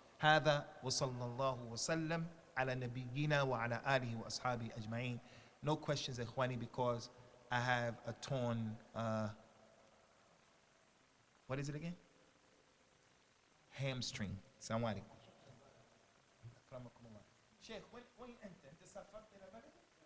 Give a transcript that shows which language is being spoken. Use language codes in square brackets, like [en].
[ar] هذا وصلى الله وسلم على نبينا وعلى آله وأصحابه أجمعين. [en] No questions, Ikhwani, because I have a torn, what is it again? Hamstring. [ar] Assalamu alaikum. أكرمكم الله. شيخ وين أنت؟ أنت سافرت إلى بلد؟